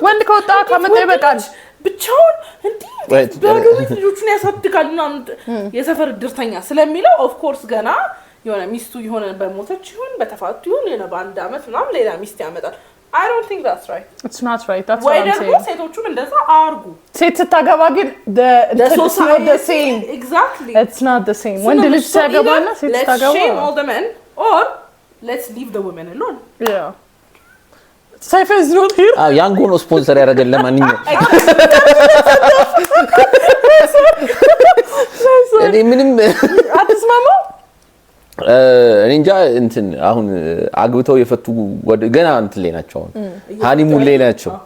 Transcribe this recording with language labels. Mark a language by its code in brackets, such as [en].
[am] ወንድ ከወጣ ከመጣ ይበቃል ብቻውን እንዴ ልጆቹን ያሳድጋል ምናምን የሰፈር ድርተኛ ስለሚለው of course ገና የሆነ ሚስቱ የሆነ በሞተች ይሁን በተፋቱ ይሁን የሆነ በአንድ አመት ምናምን ሌላ ሚስት ያመጣል [en] I don't think that's right. It's not right. That's what I'm saying. [am] ወይ ደግሞ ሴቶቹም እንደዛ አርጉ ሴት ስታገባ ግን [en] it's not the same. Exactly. It's not the same. [am] ወንድ ልጅ ሲያገባና ሴት ስታገባ [en] let's shame all the men or let's leave the women alone. Yeah. Saif is not here. [am] ያንጎ ነው ስፖንሰር ያደረገን ለማንኛውም እኔ ምንም አትስማማ እኔ እንጃ እንትን አሁን አግብተው የፈቱ ገና እንትን ላይ ናቸው አሁን ሃኒሙን ላይ ናቸው